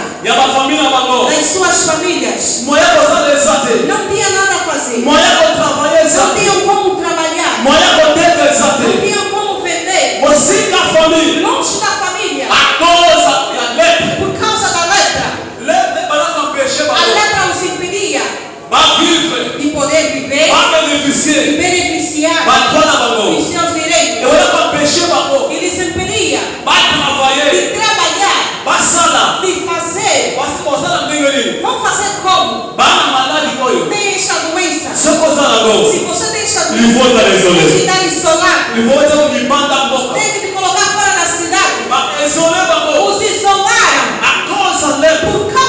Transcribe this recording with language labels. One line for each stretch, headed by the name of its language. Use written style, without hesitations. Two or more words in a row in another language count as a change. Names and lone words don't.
Lingala: Ya ba família bango.
Portuguese: das suas famílias.
Lingala: Moya koza lesate.
Portuguese: Não tinha nada a fazer.
Lingala: Moya ko travailler
Portuguese: Não
Lingala: ezate.
Portuguese: tinham como trabalhar.
Lingala: Moya ko teka
Portuguese: Não
Lingala: ezate.
Portuguese: tinham como vender.
Lingala: Mosika famille.
Portuguese: Longe da família.
Lingala: A causa ya lepre.
Portuguese: Por causa da lepra.
Lingala: Lepre banako empêcher
Portuguese: A
Lingala: bango.
Portuguese: lepra os impedia
Lingala: Ba vivre.
Portuguese: de poder viver
Lingala: Ba
Portuguese: e
Lingala: bénéficier.
Portuguese: beneficiar
Lingala: Ba twana bango.
Portuguese: dos seus E direitos.
Lingala: olha ko empêcher bango.
Portuguese: Eles impediam
Lingala: Ba travailler.
Portuguese: de trabalhar,
Lingala: Ba sala.
Portuguese: de fazer.
Lingala: Basi kozala ndenge nini?
Portuguese: Vão fazer como?
Lingala: Bana maladi oyo.
Portuguese: Tem esta doença.
Lingala: Soko ozala ngo.
Portuguese: Se você tem esta
French: Il faut
Portuguese: doença,
French: être isolé.
Portuguese: tem que estar isolado.
French: Il faut être
Lingala: libanda mboka.
Portuguese: Tem que te colocar fora da cidade.
Lingala: Ba isolé bango.
Portuguese: Os isolaram
Lingala: A causa lepre.
Portuguese: por